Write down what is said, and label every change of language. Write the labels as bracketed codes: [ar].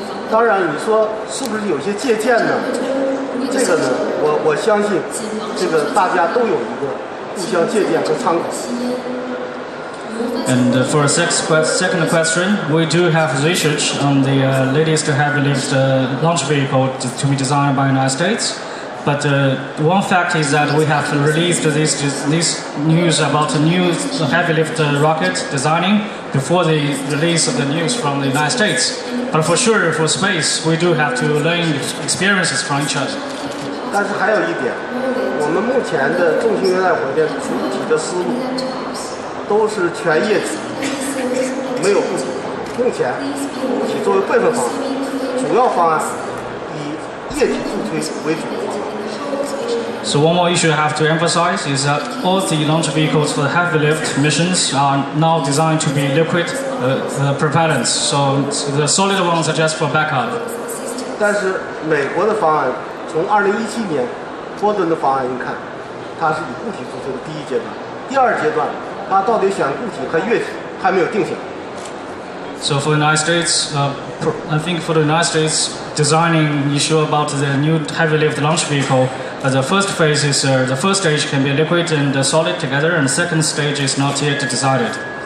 [zh] 当然，你说是不是有些借鉴呢？这个呢，我相信这个大家都有一个互相借鉴和参考。 [en] And for a second question, we do have research on the latest heavy lift launch vehicle to be designed by the United States. But one fact is that we have released this news about a new heavy lift rocket designing before the release of the news from the United States. But for sure, for space, we do have to learn experiences from each other. [zh] 但是还有一点，我们目前的重型运载火箭主体的思路都是全液体，没有固体方案。目前固体作为备份方案，主要方案以液体助推为主的方案。 [en] So one more issue I have to emphasize is that all the launch vehicles for the heavy lift missions are now designed to be liquid propellants. So the solid ones are just for backup. [zh] 但是美国的方案从2017年波顿的方案一看，它是以固体助推的第一阶段，第二阶段它到底选固体和液体还没有定下来。 [en] So for the United States, I think for the United States designing issue about the new heavy lift launch vehicle, the first phase is the first stage can be liquid and solid together, and the second stage is not yet decided.